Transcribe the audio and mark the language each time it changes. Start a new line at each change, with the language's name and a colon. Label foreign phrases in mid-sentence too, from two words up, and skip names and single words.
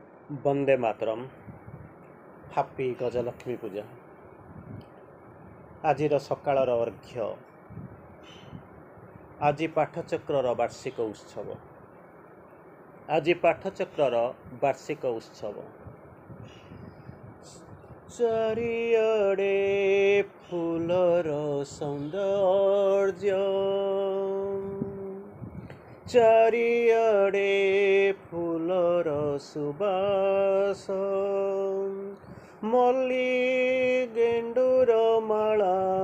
Odia: ବନ୍ଦେ ମାତରମ୍। ହ୍ୟାପି ଗଜଲକ୍ଷ୍ମୀ ପୂଜା। ଆଜିର ସକାଳର ଅର୍ଘ୍ୟ। ଆଜ ପାଠଚକ୍ରର ବାର୍ଷିକ ଉତ୍ସବ। ଆଜ ପାଠଚକ୍ରର ବାର୍ଷିକ ଉତ୍ସବ। ଚାରିଆଡେ ଫୁଲର ସୌନ୍ଦର୍ଯ୍ୟ, ଚାରିଆଡେ ଫୁଲର ସୁବାସ, ମଲ୍ଲୀ ଗେଣ୍ଡୁର ମାଳା,